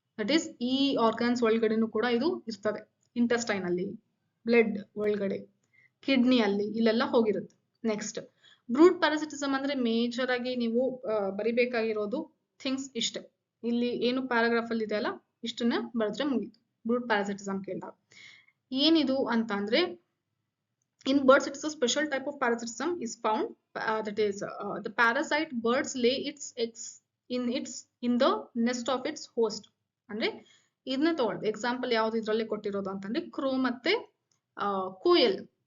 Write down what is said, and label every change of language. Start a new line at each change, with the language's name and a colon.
Kannada: That is ಈ organs ಒಳಗಡೆನೂ ಕೂಡ ಇದು ಇರ್ತದೆ. ಇಂಟೆಸ್ಟೈನ್ ಅಲ್ಲಿ, ಬ್ಲಡ್ ಒಳಗಡೆ, ಕಿಡ್ನಿ ಅಲ್ಲಿ, ಇಲ್ಲೆಲ್ಲ ಹೋಗಿರುತ್ತೆ. ನೆಕ್ಸ್ಟ್ ಬ್ರೂಡ್ ಪ್ಯಾರಾಸಿಟಿಸಮ್ ಅಂದ್ರೆ ಮೇಜರ್ ಆಗಿ ನೀವು ಬರಿಬೇಕಾಗಿರೋದು ಥಿಂಗ್ಸ್ ಇಷ್ಟೇ. ಇಲ್ಲಿ ಏನು ಪ್ಯಾರಾಗ್ರಾಫ್ ಅಲ್ಲಿ ಇದೆ ಅಲ್ಲ, ಇಷ್ಟನ್ನ ಬರೆದ್ರೆ ಮುಗೀತು. ಬ್ರೂಡ್ ಪ್ಯಾರಾಸಿಟಿಸಮ್ ಕೇಳಿದಾಗ ಏನಿದು ಅಂತ ಅಂದ್ರೆ,
English: In birds it is a special type of parasitism is found, that is the parasite birds lay its eggs in the nest of its host.
Kannada: ಅಂದ್ರೆ ಇದನ್ನ ತಗೊಳ್ಳಿ ಎಕ್ಸಾಂಪಲ್ ಯಾವ್ದು ಇದ್ರಲ್ಲಿ ಕೊಟ್ಟಿರೋದು ಅಂತಂದ್ರೆ ಕ್ರೋ ಮತ್ತೆ ಕೋಯಲ್.